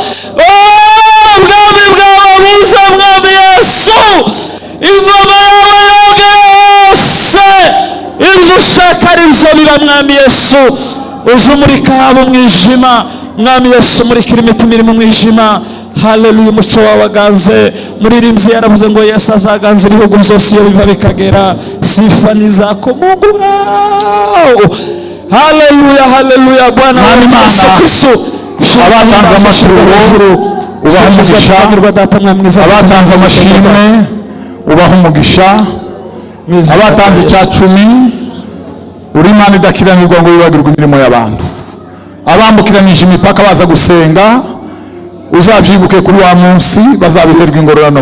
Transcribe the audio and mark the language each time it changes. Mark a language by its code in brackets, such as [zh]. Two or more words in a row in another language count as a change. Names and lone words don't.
[rw] Ubwami bwawe buze, Mwami Yesu, ingoma yawe yogere hose, ibyo ushaka ari byo biba. Mwami Yesu, uje umurika haba umwijima. Mwami Yesu, umurikira imitima iri mu mwijima. Haleluya, umuco wawe aganze. Muririmbyi yaravuze ngo Yesu azaganza ibihugu byose iyo biva bikagera. [sw] Sifa ni zako Mungu wao. Haleluya, haleluya. Bwana Yesu Kristo, [rw] abatanze amaturo ubaha umugisha, abatanze amashimwe ubaha umugisha, abatanze icya cumi uri Imana idakiranirwa ngo wibagirwe imirimo y'abantu, abambukiranije imipaka baza gusenga uzabyibuke kuri wa munsi bazabiherwa ingororano.